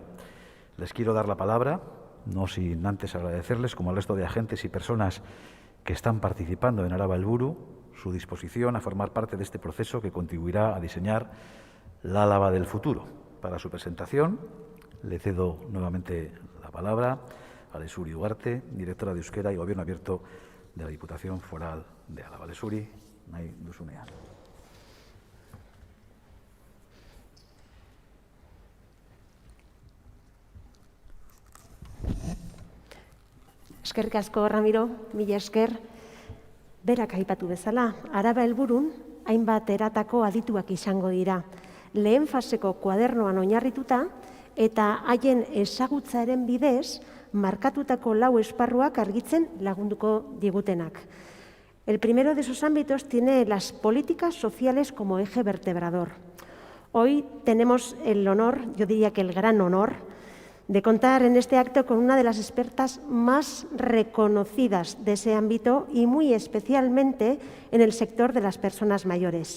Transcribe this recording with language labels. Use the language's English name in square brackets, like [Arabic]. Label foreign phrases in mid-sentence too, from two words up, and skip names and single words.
[Spanish] Les quiero dar la palabra, no sin antes agradecerles, como al resto de agentes y personas que están participando en Araba Helburu, su disposición a formar parte de este proceso que contribuirá a diseñar la Álava del futuro. Para su presentación, le cedo nuevamente la palabra a Lesuri Ugarte, directora de Euskera y Gobierno Abierto de la Diputación Foral de Álava. [Basque] Lesuri, nahi duzunean. Eskerrik asko, Ramiro, mila esker. Berak aipatu bezala, Araba Helburun hainbat eratako adituak izango dira. Lehen faseko kuadernoan oinarrituta eta haien ezagutzaren bidez markatutako 4 esparruak argitzen lagunduko digutenak. [Spanish] El primero de esos ámbitos tiene las políticas sociales como eje vertebrador. Hoy tenemos el honor, yo diría que el gran honor, de contar en este acto con una de las expertas más reconocidas de ese ámbito y muy especialmente en el sector de las personas mayores.